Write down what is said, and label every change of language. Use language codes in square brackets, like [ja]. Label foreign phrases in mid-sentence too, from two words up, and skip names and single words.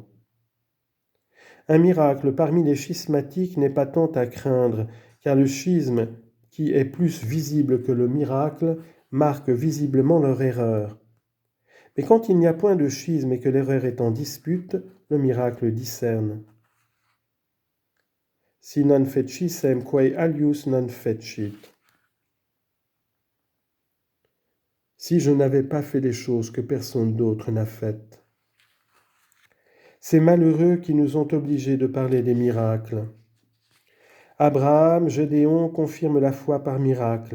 [fr] Un miracle parmi les schismatiques n'est pas tant à craindre, car le schisme, qui est plus visible que le miracle, marque visiblement leur erreur. Mais quand il n'y a point de schisme et que l'erreur est en dispute, le miracle discerne. [la] Si non fecissem quae alius non fecit. [fr] Si je n'avais pas fait les choses que personne d'autre n'a faites. Ces malheureux qui nous ont obligés de parler des miracles. Abraham, Gédéon confirment la foi par miracle.